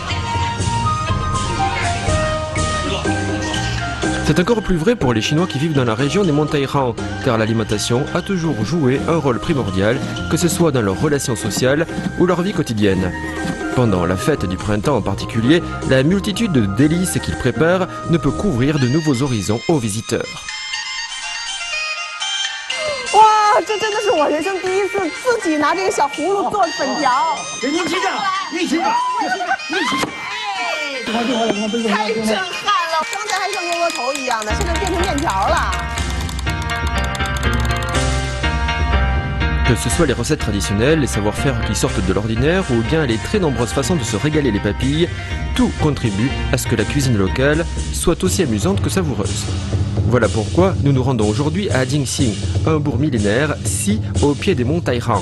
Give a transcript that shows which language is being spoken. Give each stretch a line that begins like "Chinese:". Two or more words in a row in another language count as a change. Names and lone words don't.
French: C'est encore plus vrai pour les Chinois qui vivent dans la région des montagnes Han, car l'alimentation a toujours joué un rôle primordial, que ce soit dans leurs relations sociales ou leur vie quotidienne. Pendant la fête du printemps en particulier, la multitude de délices qu'ils préparent ne peut qu'ouvrir de nouveaux horizons aux visiteurs.
Chinese: 哇，这真的是我人生第一次自己拿这个小葫芦做粉条。您起掌，一起掌，一起。太震撼了！刚才还像窝窝头一样的，现在变成面条了。
French: Que ce soit les recettes traditionnelles, les savoir-faire qui sortent de l'ordinaire ou bien les très nombreuses façons de se régaler les papilles, tout contribue à ce que la cuisine locale soit aussi amusante que savoureuse. Voilà pourquoi nous nous rendons aujourd'hui à Jingxing, un bourg millénaire, si au pied des montagnes Han.